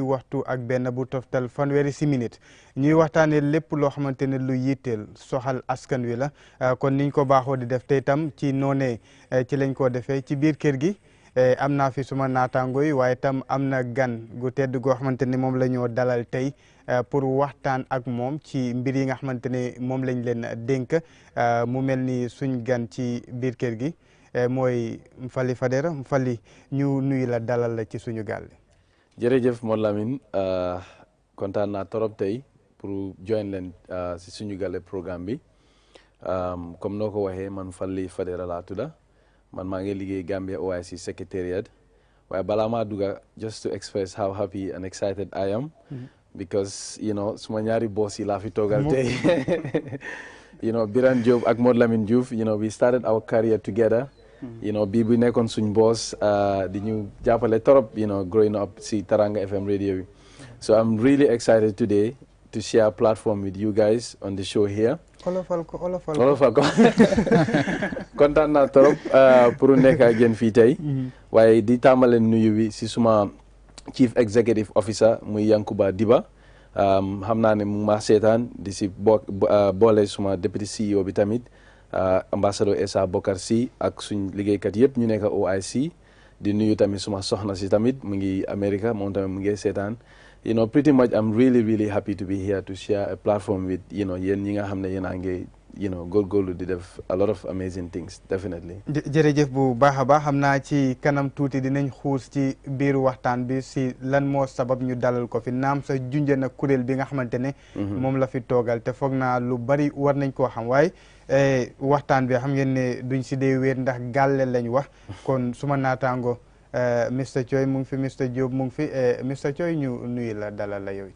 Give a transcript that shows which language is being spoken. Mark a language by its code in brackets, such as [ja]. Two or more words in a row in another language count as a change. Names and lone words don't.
[wo] waxtu ak benn bu toftal fanweeri si minute ñuy waxtaanee lépp loo xamante ne lu yitteel soxal askan wi la kon niñ ko baaxoo di def tey tam ci noonee ci lañ ko defee ci biir kër gi am naa fi suma naataango yi waaye tam am na gan gu tedd goo xamante ne moom la ñoo dalal tey pour waxtaan ak moom ci mbir yi nga xamante ne moom lañ leen dénk mu mel ni suñ gan ci biir kër gi mooy Mfally Fadera Mfally ñu nuyu la dalal la ci suñu gaal. jërëjëf Modou Lamine kontaan naa torop tey pour join leen si suñu gàlle programme bi comme noo ko waxee man Mfally Fadera laa tudda man maa ngi liggéey Gambia OIC Secretariat waaye balaa maa dugga [en] just to express how happy and excited I am [wo] because suma ñaari boss yi laa fi toogal tey [en] Biran Diop ak Modou Lamine Diouf we started our career together [wo] bii bu nekkoon suñ boss di ñu jàppale torop [en] growing up [wo] si Taranga FM radio bi [en] so I'm really excited today to share a platform with you guys on the show here [wo] olofal ko kontaan naa trop pour nekk ak yéen fii tey waaye di tàmbale nuyu bi si suma [en] chief executive officer [wo] muy Yankuba Diba xam naa ne mu ma seetaan di si boole suma [en] deputy CEO [wo] bi tamit ambassadeur Essa Bokar si ak suñ liggéeykat yëpp ñu nekk OIC di nuyu tamit suma soxna si tamit mu ngi America moom tamit mu ngi seetaan [en] pretty much I'm really happy to be here to share a platform with [wo] yéen ñi nga xam ne yéen a ngi góorgóorlu di def [en] a lot of amazing things definitely. [wo] jërëjëf bu baax a baax xam naa ci kanam tuuti dinañ xuus ci biir waxtaan bi si lan moo sabab ñu dalal ko fi naam sa junjee na kuréel bi nga xamante ne moom la fi toogal te foog naa lu bari war nañ koo xam waaye waxtaan bi xam ngeen ne duñ si dee wéer ndax gàlle lañ wax kon suma naataango Mr Choy mu ngi fi Mr Diop mu ngi fi Mr Choy ñu nuyu la dalal la yow.